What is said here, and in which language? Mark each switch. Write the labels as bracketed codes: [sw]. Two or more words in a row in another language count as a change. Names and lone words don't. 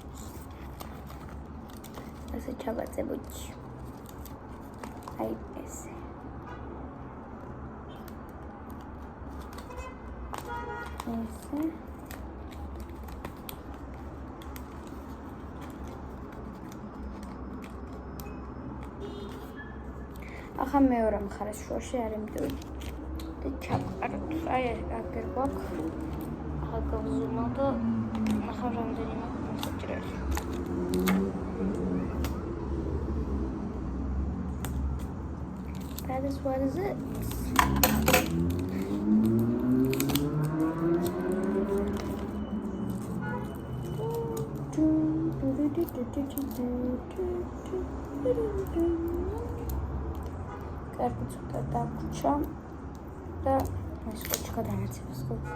[ka] ასე ჩავაწებოთ აი ესე ესე ახლა მეორე მხარეს შუაში არ იმდროდი და ჩავყაროთ აი აქ გვაქვს გაგზავნა და ახლა რამდენიმე მოსაჭრელი [en] That is what is it. [ka] კარგი ცოტა დაგვრჩა და სკოჩი გადააცემს სკოჩი.